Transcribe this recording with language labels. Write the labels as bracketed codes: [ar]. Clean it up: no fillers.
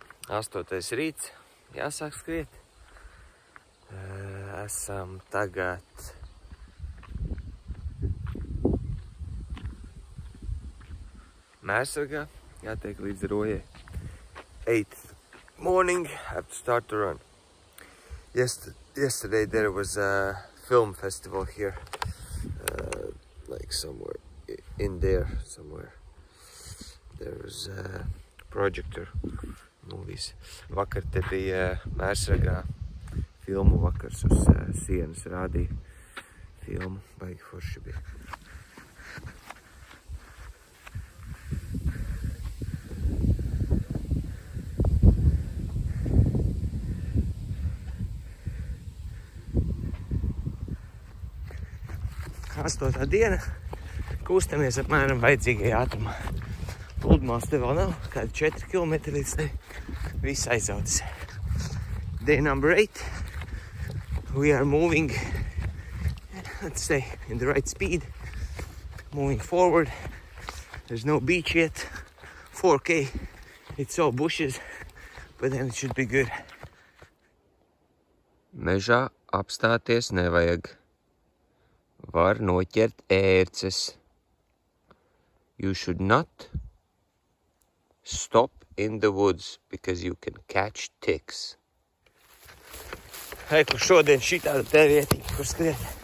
[lv] Astotais rīts, jāsāk skriet. Esam tagad Mērsragā, jātiek līdz Rojai. [en] 8th morning, have to start to run. Yesterday there was a film festival here, like somewhere in there, somewhere. There was a projector. Movies. [lv] Vakar te bija Mērsragā filmu vakars uz sienas rādīja filmu, baigi forši bija. Astotā diena, kustamies apmēram vajadzīgajā ātrumā. Pludmales te vēl nav, kādi 4 km līdz te viss aizautis. [en] Day number 8. We are moving, let's say, in the right speed. Moving forward. There's no beach yet. 4K. It's all bushes, but then it should be good. [lv] Mežā apstāties nevajag. Var noķert ērces. [en] You should not stop in the woods because you can catch ticks. [lv] Hei, kur šodien šitāda te vietiņa, kur skriet.